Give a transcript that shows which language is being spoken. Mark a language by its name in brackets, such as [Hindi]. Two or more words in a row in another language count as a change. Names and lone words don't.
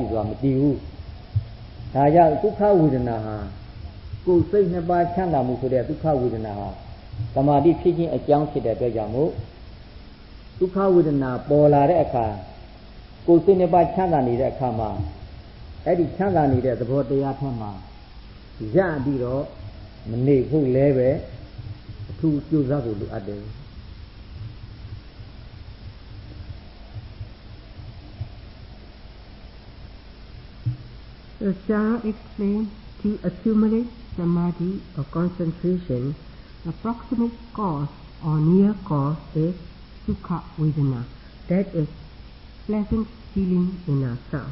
[Burmese] စွာမတည်ဘူးဒါကြောင့်ဒုက္ခဝေဒနာဟာကိုယ်စိတ်နှစ်ပါးချမ်းသာမှုဆိုတဲ့ဒုက္ခဝေဒနာဟာသမာဓိဖြစ်ခြင်းအကြောင်းဖြစ်တဲ့အတွက်ကြောင့်မို့ ဒုက္ခဝေဒနာပေါ်လာတဲ့အခါကိုယ်စိတ်နှစ်ပါးချမ်းသာနေတဲ့အခါမှာအဲ့ဒီချမ်းသာနေတဲ့သဘောတရားထက်မှာရပြီးတော့မနေဖို့လည်းပဲအထူးကြိုးစားဖို့လိုအပ်တယ် [English] So Sarah explained, to accumulate samadhi or concentration, the proximate cause or near cause is [Pali] Sukha Vedana, [English] that is pleasant feeling in ourselves.